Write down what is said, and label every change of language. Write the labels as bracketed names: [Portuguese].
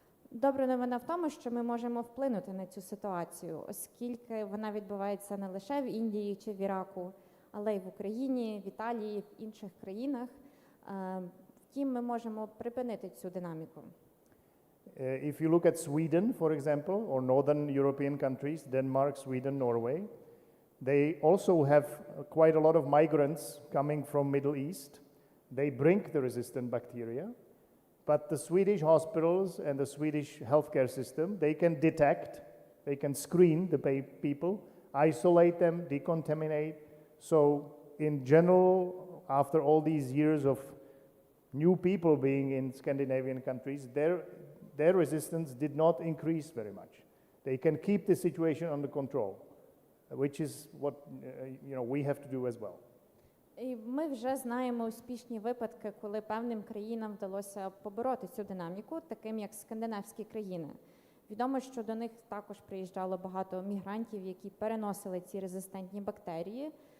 [Ukrainian] Добра новина в тому, що ми можемо вплинути на цю ситуацію, оскільки вона відбувається не лише в Індії чи в Іраку, але й в Україні, в Італії, в інших країнах. Втім, ми можемо припинити цю динаміку. [English] If you look at Sweden, for example, or northern European countries, Denmark, Sweden, Norway, they also have quite a lot of migrants coming from Middle East. They bring the resistant bacteria, but the Swedish hospitals and the Swedish healthcare system, they can detect, they can screen the people, isolate them, decontaminate. So in general, after all these years of new people being in Scandinavian countries, their resistance did not increase very much. They can keep the situation under control, which is what we have to do as well. [Ukrainian] І ми вже знаємо успішні випадки, коли певним країнам вдалося побороти цю динаміку, таким як скандинавські країни. Відомо, що до них також приїжджало багато мігрантів, які переносили ці резистентні бактерії.